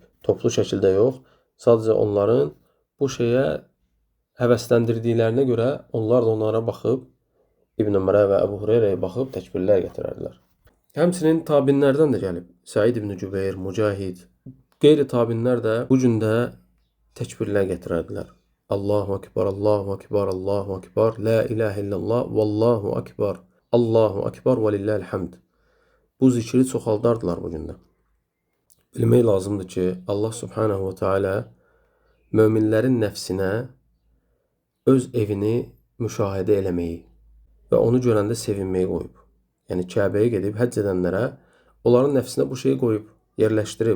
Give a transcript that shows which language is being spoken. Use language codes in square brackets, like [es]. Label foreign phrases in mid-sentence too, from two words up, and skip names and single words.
[az] Toplu şəkildə yox, sadəcə onların bu şeyə həvəsləndirdiklərinə görə onlar da onlara baxıb, İbn Ömərə və Əbu Hureyrəyə baxıb təkbirlər gətirərdilər. Həmçinin tabinlərdən də gəlib. Səid ibn Cübeyr, Mücahid, qeyri tabinlər də bu gündə təkbirlər gətirərdilər. [ar] الله أكبر، الله أكبر، الله أكبر، لا إله إلا الله، والله أكبر، الله أكبر ولله الحمد. [az] Bu zikri çoxaldardılar bu gündə. Bilmək lazımdır ki, Allah [ar] سبحانه وتعالى [az] möminlərin nəfsinə öz evini müşahidə eləməyi və onu görəndə sevinməyi qoyub. Yəni Kəbəyə gedib həcc edənlərə onların nəfsinə bu şeyi qoyub, yerləşdirib.